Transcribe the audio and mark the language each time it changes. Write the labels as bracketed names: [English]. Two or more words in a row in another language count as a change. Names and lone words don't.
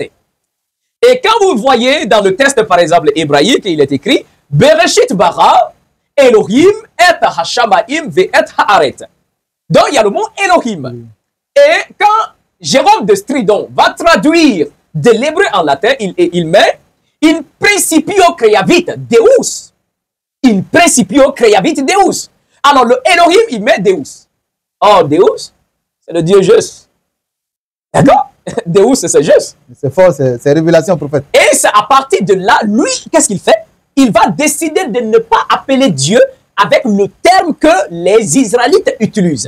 [French] Et quand vous voyez dans le texte, par exemple, hébraïque, il est écrit « [Hebrew] בראשית ברא אלהים את השמים ואת הארץ ». [French] Donc, il y a le mot Elohim. Et quand Jérôme de Stridon va traduire de l'hébreu en latin, il met « [Latin] in principio creavit Deus ». « In principio creavit Deus ». [French] Alors, le Elohim, il met Deus. Oh, Deus, c'est le Dieu juste. D'accord? Deus, c'est juste. C'est fort, c'est révélation, prophète. Et c'est à partir de là, lui, qu'est-ce qu'il fait? Il va décider de ne pas appeler Dieu avec le terme que les Israélites utilisent.